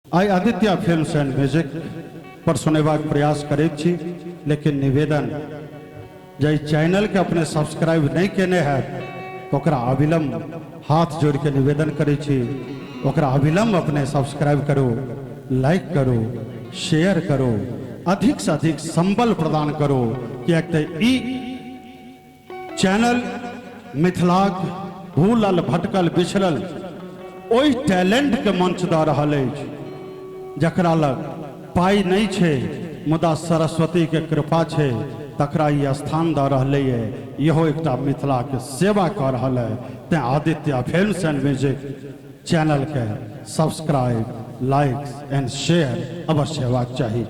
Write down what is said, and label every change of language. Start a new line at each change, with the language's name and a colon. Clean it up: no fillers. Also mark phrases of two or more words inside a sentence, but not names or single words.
Maithili: आई आदित्य फिल्म्स एंड म्यूजिक पर सुनेबाक प्रयास करै छी, लेकिन निवेदन जे चैनल के अपने सब्सक्राइब नहीं केने है ओकरा अविलंब हाथ जोड़ के निवेदन करै छी, ओकरा अविलंब अपने सब्सक्राइब करो, लाइक करो, शेयर करो, अधिक से अधिक संबल प्रदान करो कि ई चैनल मिथिलाक भूलल भटकल बिछड़ल ओहि टैलेंट के मंच द रहल अछि जकरा लग पाई नहीं छे मुदा सरस्वती के कृपा छे, तकरा ई स्थान द रहले है। इहो एकटा मिथिला के सेवा कर रहल है। ते आदित्य फिल्म्स एंड म्यूजिक चैनल के सब्सक्राइब,
English: like and share
Maithili: अवश्य हेबाक चाहिए।